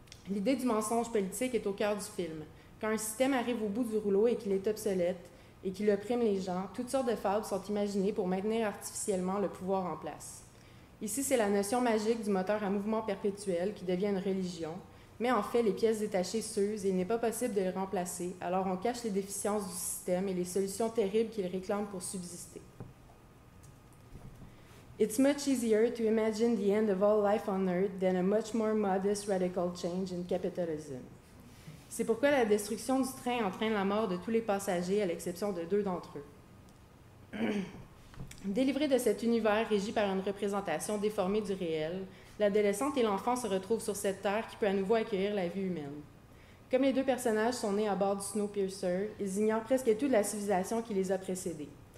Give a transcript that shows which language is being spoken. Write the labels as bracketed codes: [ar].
[fr] L'idée du mensonge politique est au cœur du film. Quand un système arrive au bout du rouleau et qu'il est obsolète et qu'il opprime les gens, toutes sortes de fables sont imaginées pour maintenir artificiellement le pouvoir en place. Ici, c'est la notion magique du moteur à mouvement perpétuel qui devient une religion, mais en fait, les pièces détachées s'usent et il n'est pas possible de les remplacer, alors on cache les déficiences du système et les solutions terribles qu'il réclame pour subsister. [en] It's much easier to imagine the end of all life on Earth than a much more modest radical change in capitalism. [fr] C'est pourquoi la destruction du train entraîne la mort de tous les passagers, à l'exception de 2 d'entre eux. Délivrés de cet univers régi par une représentation déformée du réel, l'adolescente et l'enfant se retrouvent sur cette terre qui peut à nouveau accueillir la vie humaine. Comme les 2 personnages sont nés à bord du Snowpiercer, ils ignorent presque tout de la civilisation qui les a précédés.